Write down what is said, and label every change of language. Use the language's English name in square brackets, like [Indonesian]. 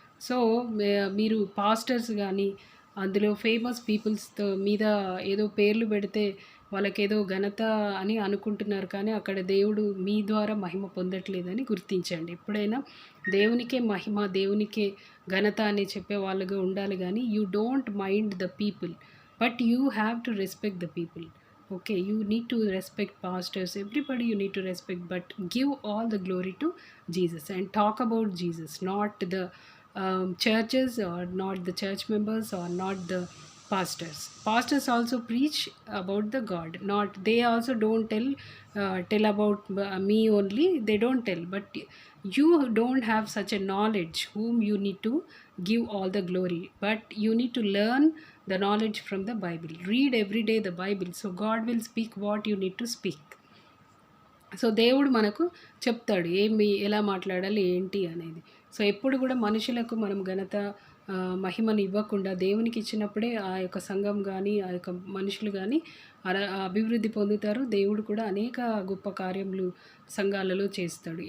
[Telugu] So మీరు pastors కానీ అందులో ఫేమస్ పీపుల్స్తో మీద ఏదో పేర్లు పెడితే వాళ్ళకేదో ఘనత అని అనుకుంటున్నారు, కానీ అక్కడ దేవుడు మీ ద్వారా మహిమ పొందట్లేదని గుర్తించండి. ఎప్పుడైనా దేవునికే మహిమ, దేవునికే ఘనత అని చెప్పే వాళ్ళుగా ఉండాలి. [English] కానీ you don't mind the people, but you have to respect the people. Okay, you need to respect pastors, everybody you need to respect, but give all the glory to Jesus and talk about Jesus, not the churches or not the church members or not the pastors. Pastors also preach about the God, not they also don't tell about me only, they don't tell, but you don't have such a knowledge whom you need to give all the glory, but you need to learn the knowledge from the Bible. Read every day the Bible, so God will speak what you need to speak. [Telugu] So దేవుడు మనకు చెప్తాడు ఎలా మాట్లాడాలి ఏంటి అనేది. So ఎప్పుడు కూడా మనుషులకు మనం ఘనత మహిమను ఇవ్వకుండా దేవునికి ఇచ్చినప్పుడే ఆ యొక్క సంఘం కానీ ఆ యొక్క మనుషులు కానీ అభివృద్ధి పొందుతారు. దేవుడు కూడా అనేక గొప్ప కార్యములు సంఘాలలో చేస్తాడు.